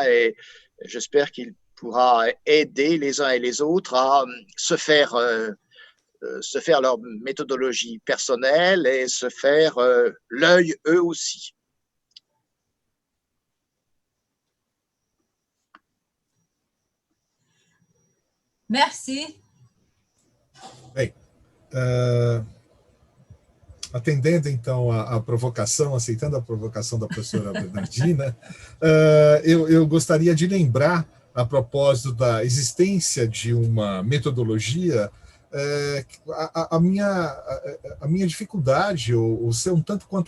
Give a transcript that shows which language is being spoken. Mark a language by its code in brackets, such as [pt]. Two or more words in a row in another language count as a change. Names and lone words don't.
[fr] Et j'espère qu'il pourra aider les uns et les autres à se faire leur méthodologie personnelle et se faire l'œil eux aussi. Merci. [pt] Bem, atendendo então a provocação, aceitando a provocação da professora Bernardina, eu gostaria de lembrar, a propósito da existência de uma metodologia, a minha dificuldade, ou ser um tanto quanto